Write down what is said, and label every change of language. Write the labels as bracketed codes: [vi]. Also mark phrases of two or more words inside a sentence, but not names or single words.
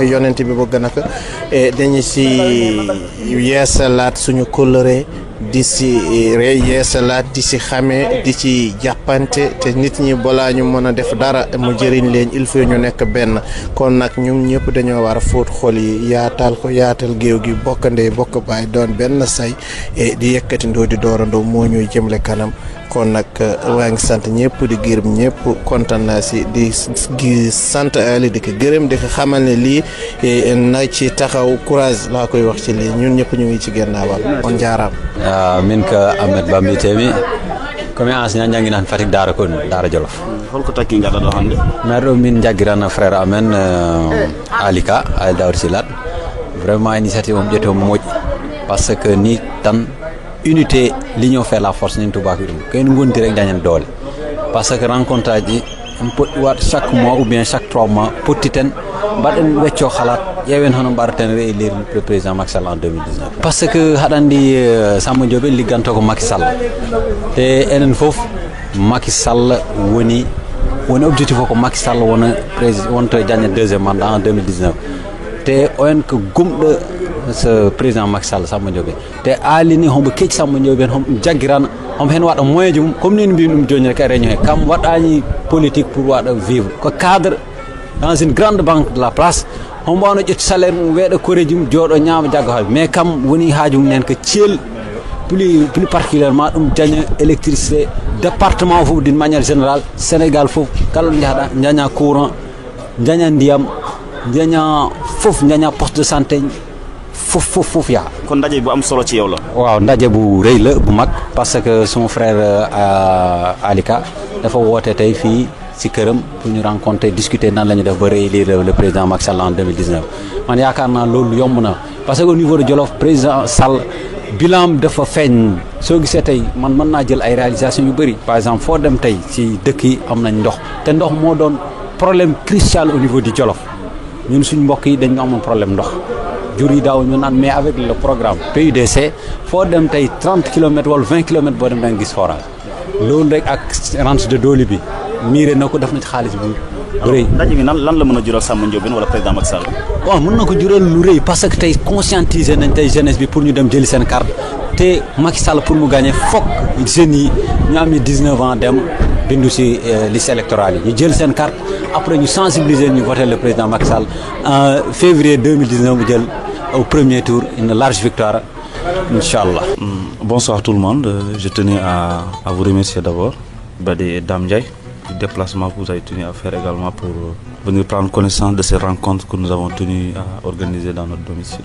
[wo] yonent bi bëgg na ko e dañu si yeesalaat suñu kóllëre di si yeesalaat di si xamee di ci jàppante te nit ñi balaa ñu mën a def dara mu jëriñ leen [fr] il faut [wo] ñu nekk benn kon nag ñun ñëpp dañoo war a fóot xol yi yaatal géew gi bokk ndey bokk baay doon benn say e di yëkkati ndoo di doorandoo moo ñuy jëmle kanam kon nag waa ngi sant ñëpp di gërëm ñëpp kontaan naa si di sant Ali di ko gërëm di ko xamal ne lii na ci taxaw courage laa koy wax ci lii ñun ñëpp ñu ngi ci gennaawal on jaaraam [ff] min ko Ahmed Ba mbiyetemi komi enseignant jangguinan Fatick Daara Jolof holko takki gaɗa ɗo hannde maire ɗo min jagguirana frère amen Ali Daouda Silat [fr] vraiment initiative [ff] on ƴeeto moƴƴi [fr] par ce que [ff] ni tan [fr] unité l'union fait la force [ff] nin tubako ɗum kayen gondi rek dañen doole [fr] par ce que rencontre [ff] aji on poɗɗi waɗ [fr] chaque mois ou bien chaque [ff] 3 mois pottiten mbaɗen wecco halat ƴeewen hono mbaɗaten [fr] réélire le président Macky Sall en 2019 par ce que [ff] haɗa andi Samba Ndiobé ligganto ko Macky Sall te enen fof Macky Sall woni objectif ko Macky Sall wona président wonto jagne [fr] deuxième mandat en 2019 [ff] te on ko gumɗo [fr] ce président Macky Sall [ff] Samba Ndiobé te alini hombo kecci Samba Ndiobé hom jaggirana hom hen waɗa moyen jum [fr] comme ni [ff] mbi ɗum joni rek réunion he kam waɗani politique pour waɗa vivre ko [fr] cadre dans une grande banque de la place [ff] hombo wano ƴetti salaire mum weeɗa koreji mum jooɗo ñaama jagga haaju mais kam woni haaju mum nen ko Thiel [fr] plus particulièrement [ff] ɗum jaña [fr] électricité département [ff] fof [fr] d'une manière générale Sénégal [ff] fof kala ɗo jahɗa jaña courant jaña ndiyam jaña fof jaña [fr] poste de santé [ff] fof yaa [wo] kon ndaje bu am solo ci yow la waaw ndaje bu rëy la bu mag [fr] parce que son frère [wo] Alika dafa woote tey fii ci këram pour ñu [fr] rencontrer discuter [wo] nan la ñu def ba [fr] réélire le président Macky Sall [wo] en 2019 man yaakaar naa loolu yomb na [fr] parce que au niveau de Jolof président Sall bilan [wo] dafa feeñ soo gisee tey man mën naa jël ay réalisation yu bëri [fr] par exemple [wo] foo dem tey ci dëkk yi am nañ ndox te ndox moo doon [fr] problème crucial au niveau du Jolof [wo] ñun suñ mbokk yi dañ amoon problème ndox jur yi daaw ñu naan [fr] mais avec le programme PUDC [wo] foo dem tey 30 kilomètres wala 20 kilomètres boo dem da nga gis forage loolu rek ak [fr] rente de Doli [wo] bi miiré na ko def na ci xaalis bu rëy. ndaje mi lan la mën a jural Samba Ndiobé wala président Macky Sall. waaw mën na ko jural lu rëy [fr] parce que [wo] tey conscientiser nañ tey jeunesse bi pour ñu dem jëli seen carte te Macky Sall pour mu gagner foog jeunes yi ñu amee 19 ans dem bindu ci [fr] liste électorale [wo] yi ñu jël seen carte après ñu sensibiliser ñu [fr] voter le président Macky Sall en février 2019 [wo] mu jël [fr] au premier tour une large victoire [wo] Inch'Allah. [fr] Bonsoir tout le monde. Je tenais à vous remercier d'abord, Badé et Dame Ndiaye, du déplacement que vous avez tenu à faire également pour venir prendre connaissance de ces rencontres que nous avons tenu à organiser dans notre domicile.